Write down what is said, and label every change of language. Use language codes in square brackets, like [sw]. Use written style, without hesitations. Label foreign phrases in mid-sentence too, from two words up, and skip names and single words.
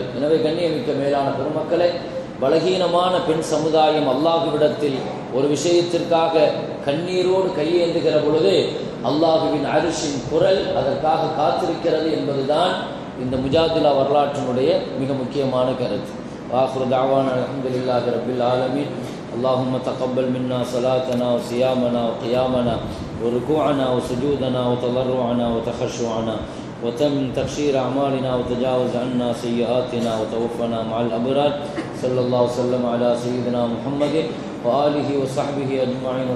[ta] எனவே கண்ணியமிக்க மேலான பெருமக்களே, பலகீனமான பெண் சமுதாயம் அல்லாஹுவிடத்தில் ஒரு விஷயத்திற்காக கண்ணீரோடு கையேந்துகிற பொழுது அல்லாஹுவின் அரிசின் குரல் அதற்காக காத்திருக்கிறது என்பதுதான் இந்த முஜாதிலா வரலாற்றினுடைய மிக முக்கியமான கருத்து. [ar] آخر دعوانا الحمد لله رب العالمين. اللهم تقبل منا صلاتنا وصيامنا وقيامنا وركوعنا وسجودنا وتضرعنا وتخشعنا وتم تقشير أعمالنا وتجاوز عنا سيئاتنا وتوفنا مع الأبرار. صلى الله وسلم على سيدنا محمد وآله وصحبه أجمعين.